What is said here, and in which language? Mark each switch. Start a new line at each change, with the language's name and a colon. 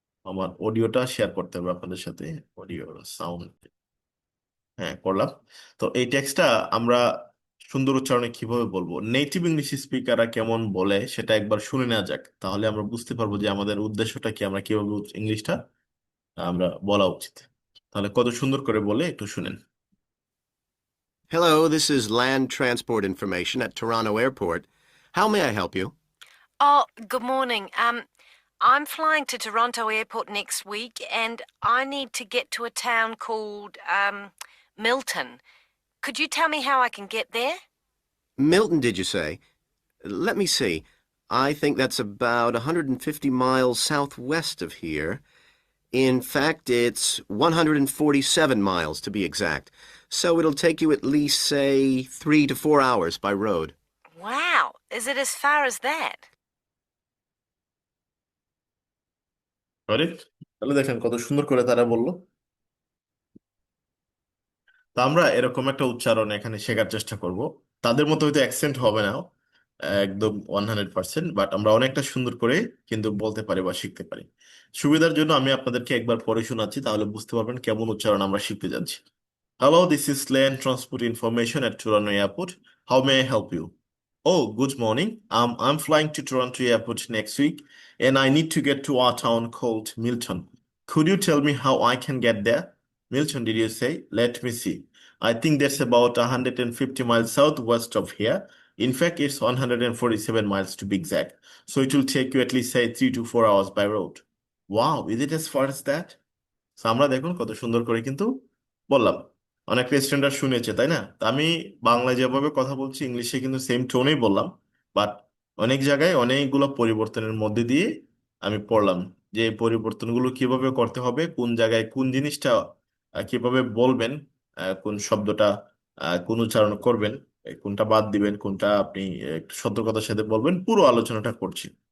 Bangla: আমার অডিওটা শেয়ার করতে হবে আপনাদের সাথে, অডিও সাউন্ড। হ্যাঁ, করলাম। তো এই টেক্সটটা আমরা সুন্দর উচ্চারণে কিভাবে বলবো, নেটিভ ইংলিশ স্পিকাররা কেমন বলে সেটা একবার শুনে নেওয়া যাক। তাহলে আমরা বুঝতে পারবো যে আমাদের উদ্দেশ্যটা কি, আমরা কিভাবে ইংলিশটা আমরা বলা উচিত। তাহলে কত সুন্দর করে বলে একটু শুনেন।
English: Hello, this is land transport information at Toronto Airport. How may I help you? Oh, good morning. I'm flying to Toronto Airport next week and I need to get to a town called Milton. Could you tell me how I can get there? Milton, did you say? Let me see. I think that's about 150 miles southwest of here. In fact, it's 147 miles to be exact. So it'll take you at least, say, 3 to 4 hours by road. Wow, is it as far as that?
Bangla: Correct. তাহলে দেখেন কত সুন্দর করে তারা বললো। তো আমরা এরকম একটা উচ্চারণ এখানে শেখার চেষ্টা করব। তাদের মতো হয়তো অ্যাকসেন্ট হবে না একদম 100%, বাট আমরা অনেকটা সুন্দর করে কিন্তু বলতে পারি বা শিখতে পারি। সুবিধার জন্য আমি আপনাদেরকে একবার পড়ে শোনাচ্ছি, তাহলে বুঝতে পারবেন কেমন উচ্চারণ আমরা শিখতে যাচ্ছি।
English: Hello, this is Land Transport Information at Toronto Airport. How may I help you? Oh, good morning. I'm flying to Toronto Airport next week, and I need to get to a town called Milton. Could you tell me how I can get there? Milton, did you say? Let me see. I think that's about 150 miles southwest of here. In fact, it's 147 miles to be exact. So it will take you at least, say, 3 to 4 hours by road. Wow, is it as far as that?
Bangla: So আমরা দেখুন কত সুন্দর করে কিন্তু বললাম। অনেক standard শুনেছে, তাই না? তা আমি বাংলায় যেভাবে কথা বলছি ইংলিশে কিন্তু সেম টোনেই বললাম, বাট অনেক জায়গায় অনেকগুলো পরিবর্তনের মধ্যে দিয়ে আমি পড়লাম যে এই পরিবর্তনগুলো কিভাবে করতে হবে, কোন জায়গায় কোন জিনিসটা কিভাবে বলবেন, কোন শব্দটা কোন উচ্চারণ করবেন, কোনটা বাদ দিবেন, কোনটা আপনি একটু সতর্কতার সাথে বলবেন, পুরো আলোচনাটা করছি।